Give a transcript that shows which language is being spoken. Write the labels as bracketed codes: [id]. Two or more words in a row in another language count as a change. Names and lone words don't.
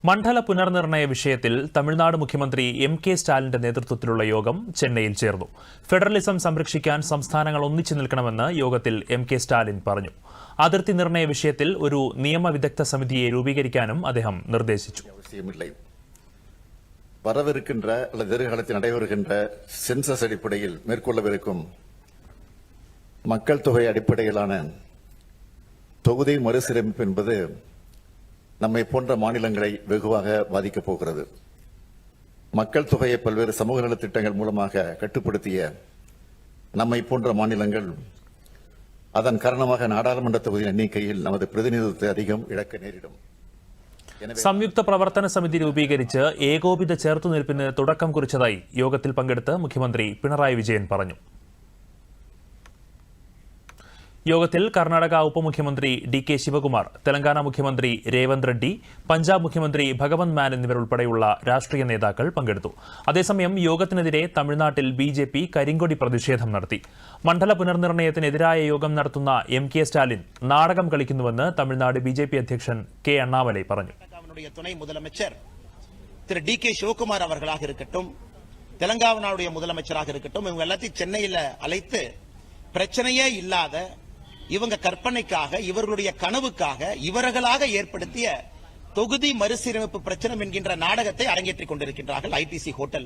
[ml] മണ്ഡല പുനർനിർണയ വിഷയത്തിൽ തമിഴ്നാട് മുഖ്യമന്ത്രി എം.കെ. സ്റ്റാലിന്റെ നേതൃത്വത്തിലുള്ള യോഗം ചെന്നൈയിൽ ചേർന്നു. ഫെഡറലിസം സംരക്ഷിക്കാൻ സംസ്ഥാനങ്ങൾ ഒന്നിച്ചു നിൽക്കണമെന്ന് യോഗത്തിൽ എം.കെ. സ്റ്റാലിൻ പറഞ്ഞു. അതിർത്തി നിർണയ വിഷയത്തിൽ ഒരു നിയമവിദഗ്ധ സമിതിയെ രൂപീകരിക്കാനും അദ്ദേഹം നിർദ്ദേശിച്ചു. [ta] வரவிருக்கின்ற அல்லது எதிர்காலத்தில் நடைபெறுகின்ற சென்சஸ் அடிப்படையில் மேற்கொள்ளவிருக்கும் மக்கள் தொகை அடிப்படையிலான தொகுதி மறுசீரமைப்பு என்பது நம்மை போன்ற மாநிலங்களை வெகுவாக பாதிக்கப் போகிறது. மக்கள் தொகையை பல்வேறு சமூக நலத்திட்டங்கள் மூலமாக கட்டுப்படுத்திய நம்மை போன்ற மாநிலங்கள் அதன் காரணமாக நாடாளுமன்ற தொகுதியின் எண்ணிக்கையில் நமது பிரதிநிதித்துவத்தை அதிகம் இழக்க நேரிடும். [ml] സംയുക്ത പ്രവർത്തന സമിതി രൂപീകരിച്ച് ഏകോപിത ചെറുത്തുനിൽപ്പിന് തുടക്കം കുറിച്ചതായി യോഗത്തിൽ പങ്കെടുത്ത് മുഖ്യമന്ത്രി പിണറായി വിജയൻ പറഞ്ഞു. യോഗത്തിൽ കർണാടക ഉപമുഖ്യമന്ത്രി ഡി.കെ. ശിവകുമാർ, തെലങ്കാന മുഖ്യമന്ത്രി രേവന്ത് റെഡ്ഡി, പഞ്ചാബ് മുഖ്യമന്ത്രി ഭഗവന്ത് മാൻ എന്നിവരുൾപ്പെടെയുള്ള രാഷ്ട്രീയ നേതാക്കൾ പങ്കെടുത്തു. അതേസമയം യോഗത്തിനെതിരെ തമിഴ്നാട്ടിൽ ബി.ജെ.പി. കരിങ്കൊടി പ്രതിഷേധം നടത്തി. മണ്ഡല പുനർനിർണയത്തിനെതിരായ യോഗം നടത്തുന്ന എം.കെ. സ്റ്റാലിൻ നാടകം കളിക്കുന്നുവെന്ന് തമിഴ്നാട് ബി.ജെ.പി. അധ്യക്ഷൻ കെ. അണ്ണാമലൈ പറഞ്ഞു. [ta] துணை முதலமைச்சர் திரு டி.கே. சிவகுமார் அவர்களாக இருக்கட்டும், தெலங்கானாவுடைய முதலமைச்சராக இருக்கட்டும், இவங்க எல்லாத்தையும் சென்னையில் அழைத்து பிரச்சனையே இல்லாத இவங்க கற்பனைக்காக, இவர்களுடைய கனவுக்காக இவர்களாக ஏற்படுத்திய தொகுதி மறுசீரமைப்பு பிரச்சனை என்கின்ற நாடகத்தை அரங்கேற்றிக் கொண்டிருக்கின்றார்கள் ஐடிசி ஹோட்டல்.